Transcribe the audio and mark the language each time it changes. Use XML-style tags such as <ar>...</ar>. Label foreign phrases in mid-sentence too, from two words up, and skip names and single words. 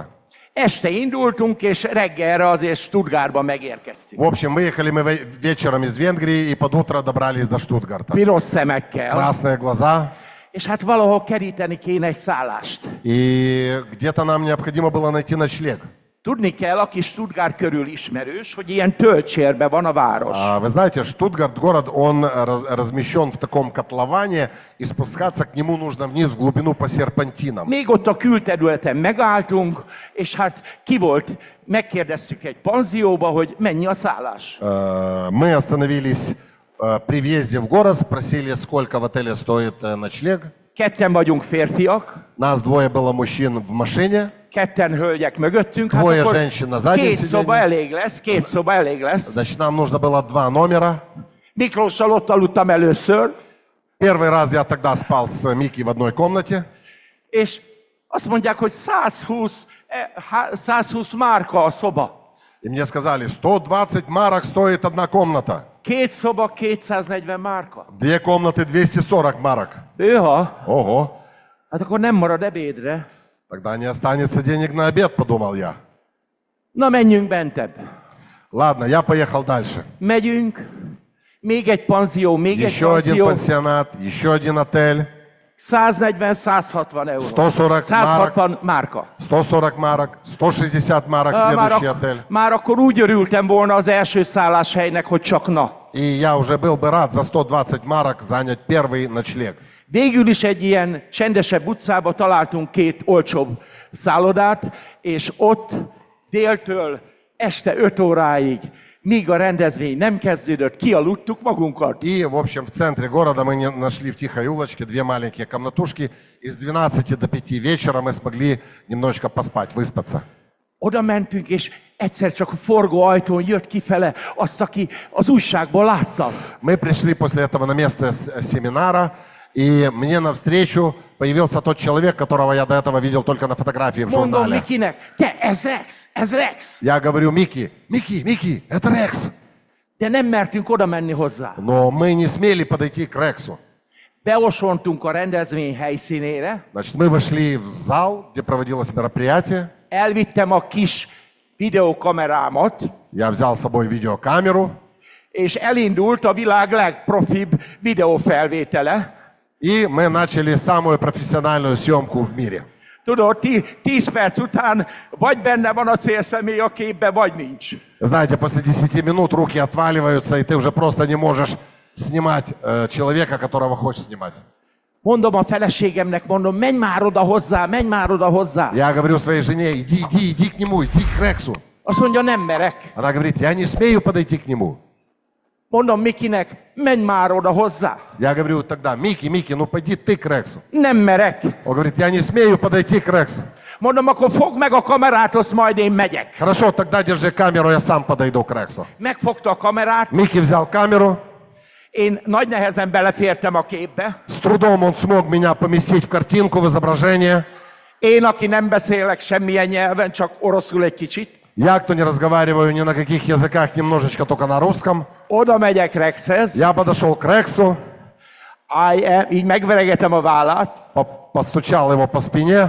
<hu>Este indultunk, és reggelre azért Stuttgartba megérkeztünk.</hu> <ru>В общем, выехали мы вечером из Венгрии и под утро добрались до Штутгарта.</ru> <hu>Piros szemekkel.</hu> <ru>Красные глаза.</ru> <hu>És hát valahol keríteni kéne egy szállást.</hu> <ru>И где-то нам необходимо было найти ночлег.</ru> <hu>Tudni kell, aki Stuttgart körül ismerős, hogy ilyen töltsérben van a város.</hu> <ru>Вы знаете, Штутгарт, город, он размещен в таком котловане, и спускаться к нему нужно вниз в глубину по серпантинам.</ru> <hu>Még ott a külterületen megálltunk, és hát ki volt, megkérdeztük egy panzióba, hogy mennyi a szállás.</hu> <ru>Мы остановились при въезде в город, спросили, сколько в отеле стоит ночлег.</ru> <hu>Ketten vagyunk férfiak.</hu> <ru>Нас двое было мужчин в машине.</ru> <hu>Ketten hölgyek mögöttünk. Hát</hu> <ru>Двое</ru> <hu>akkor</hu> <ru>женщин на заднем</ru> <hu>két szoba elég lesz, két szoba elég lesz.</hu> <ru>Значит, нам нужно было 2 номера.</ru> <hu>Miklóssal ott aludtam először.</hu> <ru>Первый раз я тогда спал с Микки в одной комнате.</ru> <hu>És azt mondják, hogy 120 márka a szoba.</hu> <ru>И мне сказали, 120 марок стоит одна комната.</ru> <hu>Két szoba 240 márka.</hu> <ru>2 комнаты 240 марок.</ru> <hu>Őha.</hu> <ru>Ого.</ru> <hu>Hát akkor nem marad ebédre.</hu> <ru>Тогда не останется денег на обед, подумал я.</ru> <hu>Na, menjünk bentebb.</hu> <ru>Ладно, я поехал дальше.</ru> <hu>Megyünk. Még egy panzió, még egy</hu> <ru>Еще один</ru> <hu>panzió.</hu> <ru>пансионат, еще один отель.</ru> <hu>140-160 euró. 140 160 márka.</hu> <ru>140 марок, 160 марок следующий отель.</ru> <hu>Már akkor úgy örültem volna az első szálláshelynek, hogy csak na.</hu> <ru>И я уже был бы rad за 120 марок занять первый ночлег.</ru> <hu>Végül is egy ilyen csendesebb utcába találtunk két olcsóbb szállodát, és ott déltől este 5 óráig, míg a rendezvény nem kezdődött, kialudtuk magunkat.</hu> <ru>И, в общем, в центре города мы нашли в тихой улочке 2 маленькие комнатушки. И с 12 до 5 вечера мы смогли немножечко поспать, выспаться.</ru> <hu>Oda mentünk, és egyszer csak a forgó ajtón jött kifele azt, aki az újságból láttam.</hu> <ru>Мы пришли после этого на место семинара, и мне навстречу появился тот человек, которого я до этого видел только на фотографии в</ru> <hu>Mondom</hu> <ru>журнале.</ru> <hu>Mikinek, te, ez Rex.</hu> <ru>Я говорю, Микки, это Рекс.</ru> <hu>De nem mertünk oda menni hozzá.</hu> <ru>Но мы не смели подойти к Рексу.</ru> <hu>Beosontunk a rendezvény helyszínére.</hu> <ru>Значит, мы вошли в зал, где проводилось мероприятие.</ru> <hu>Elvittem a kis videókamerámat.</hu> <ru>Я взял с собой видеокамеру.</ru> <hu>És elindult a világ legprofibb videófelvétele.</hu> <ru>И мы начали самую профессиональную съемку в мире.</ru> <hu>Tudod, 10 perc után vagy benne van a célszemély a képbe, vagy nincs.</hu> <ru>Знаете, после 10 минут руки отваливаются, и ты уже просто не можешь снимать человека, которого хочешь снимать.</ru> <hu>Mondom a feleségemnek, menj már oda hozzá.</hu> <ru>Я говорю своей жене, иди к нему, иди к Рексу.</ru> <hu>Azt mondja, nem merek.</hu> <ru>Она говорит, я не смею подойти к нему.</ru> <hu>Mondom Mikinek, menj már oda hozzá.</hu> <ru>Я говорю тогда, Микки, ну пойди ты к Рексу.</ru> <hu>Nem merek.</hu> <ru>Он говорит, я не смею подойти к Рексу.</ru> <hu>Mondom, akkor fogd meg a kamerát, azt majd én megyek.</hu> <ru>Хорошо, тогда держи камеру, я сам подойду к Рексу.</ru> <hu>Megfogta a kamerát,</hu> <ru>Микки взял камеру.</ru> <hu>én nagy nehezen belefértem a képbe.</hu> <ru>С трудом он смог меня поместить в картинку, в изображение.</ru> <hu>Én, aki nem beszélek semmilyen nyelven, csak oroszul egy kicsit.</hu> <ru>Я, кто не разговариваю ни на каких языках, немножечко только на русском.</ru> <hu>Oda megyek Rexhez,</hu> <ru>Я подошел к Рексу,</ru> <hu>így megveregetem a vállát.</hu> <ru>постучал его по спине.</ru>